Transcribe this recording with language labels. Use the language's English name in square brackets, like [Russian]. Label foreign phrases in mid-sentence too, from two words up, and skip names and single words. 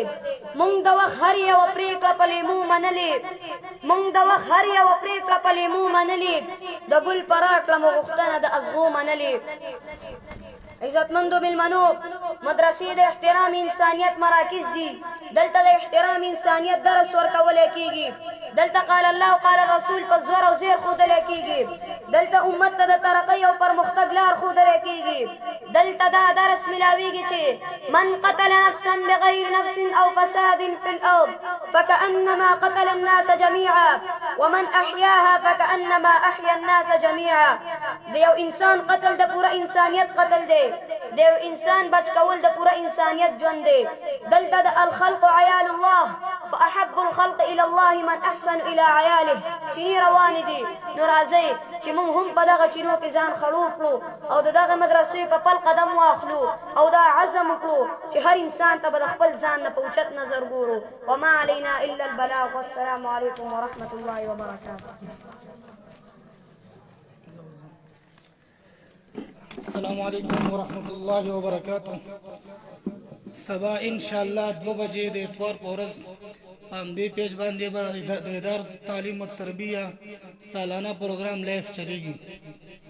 [Pashto] مونږ د وخت هر یوه پرېکړه په لیمو منلې، مونږ د وخت هر یوه پرېکړه په لیمو منلې، د ګل په راکړه مو غوښتنه د ازغو منلې. عزتمندو ملمنو، مدرسې د احترام انسانیت مراکز دي. دلته د احترام انسانیت درس ورکولی کیږي، دلته [Arabic] قال الله قال رسول [Pashto] په زور او زیر ښودلی کیږي. دلته امت ته د ترقۍ او پرمختګ لار ښودلی کېږي. دلته دا درس ملاویږي چې [Arabic] من قتل نفسا بغیر نفس او فساد في الارض فكأنما قتل الناس جميعا ومن احياها فكأنما احيا الناس جميعا. [Pashto] د یو انسان قتل د پوره انسانیت قتل دی، د یو انسان بچ کول د پوره انسانیت ژوند دی. دلته د [Arabic] الخلق عیال الله فاحب الخلق الى الله من احسن الى عیاله [Pashto] چینی روانې دي. نو راځئ چې موږ هم په دغه چینو کې ځان خړوب کړو او د دغه مدرسې په پل قدم واخلو او دا عزم وکړو چې هر انسان ته به د خپل ځان نه په اوچت نظر ګورو. [Arabic] وما علینا الا البلاغ والسلام علیکم ورحمة الله وبرکاته. السلام علیکم ورحمۃ اللہ وبرکاتہ. [Pashto] سبا انشاءاللہ 2 بجے د اتوار په ورځ هم دې پیج باندې به د ادارې تعلیم او تربیه سالانه پروګرام لایف چلیږي.